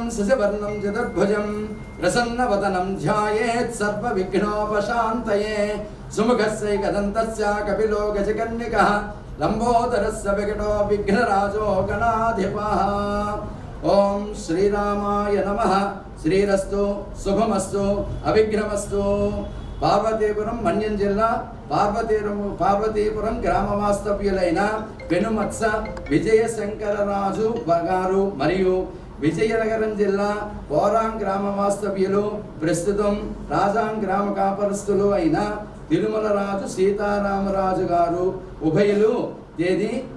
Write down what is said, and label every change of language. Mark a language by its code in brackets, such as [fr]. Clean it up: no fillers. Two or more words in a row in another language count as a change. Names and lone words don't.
[sa] शशिवर्णं चतुर्भुजं प्रसन्नवदनं ध्यायेत् सर्वविघ्नोपशान्तये सुमुखस्यैकदन्तस्य कपिलो गजकर्णिकः लम्बोदरस्य विकटो विघ्नराजो गणाधिपः ओम श्रीरामाय नमः श्रीरस्तु शुभमस्तु अविघ्नमस्तु [te] పార్వతీపురం మన్యం జిల్లా పార్వతీపురం గ్రామవాస్తవ్యులైన పెనుమత్స విజయశంకరరాజు గారు మరియు విజయనగరం జిల్లా పోరాం గ్రామ వాస్తవ్యులు ప్రస్తుతం రాజాం గ్రామ కాపరస్తులు అయిన తిరుమల రాజు సీతారామరాజు గారు ఉభయులు తేదీ